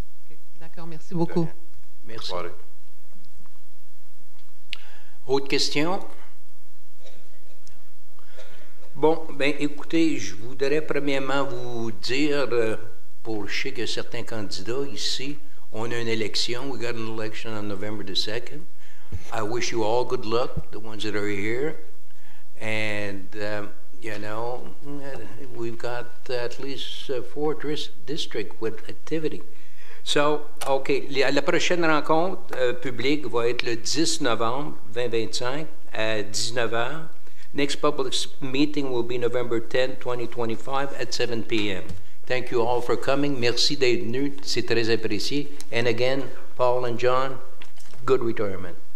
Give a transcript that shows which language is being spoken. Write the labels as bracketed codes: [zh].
[fr] Okay. D'accord, merci beaucoup. Merci. Bonne soirée. Autre question? Bon, bien, écoutez, je voudrais premièrement vous dire, je sais que certains candidats ici, on a une élection. [en] We got an election on November the 2nd. I wish you all good luck, the ones that are here. And, you know, we've got at least 4 districts with activity. [fr] So, OK, la prochaine rencontre publique va être le 10 novembre 2025 à 19h. [en] Next public meeting will be November 10, 2025 at 7 p.m. Thank you all for coming. [fr] Merci d'être venus. C'est très apprécié. [en] And again, Paul and John, good retirement.